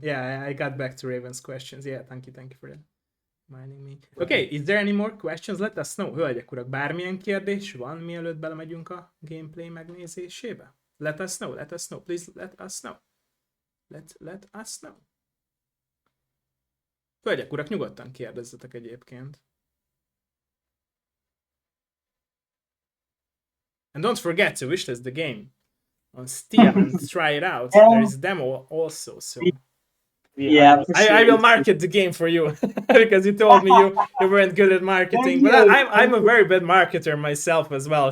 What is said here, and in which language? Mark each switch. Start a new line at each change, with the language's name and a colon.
English: Yeah, I got back to Raven's questions. Yeah, thank you for that. Reminding me. Okay, is there any more questions? Let us know.
Hungarian: Hölgyek, urak, bármilyen kérdés van, mielőtt belemegyünk a gameplay megnézésébe?
English: Let us know. Please let us know. Let us know.
Hungarian: Hölgyek, urak, nyugodtan kérdezzetek egyébként.
English: And don't forget to wishlist the game on Steam and try it out. There is a demo also, so... Yeah, I will market the game for you because you told me you weren't good at marketing, but I'm a very bad marketer myself as well.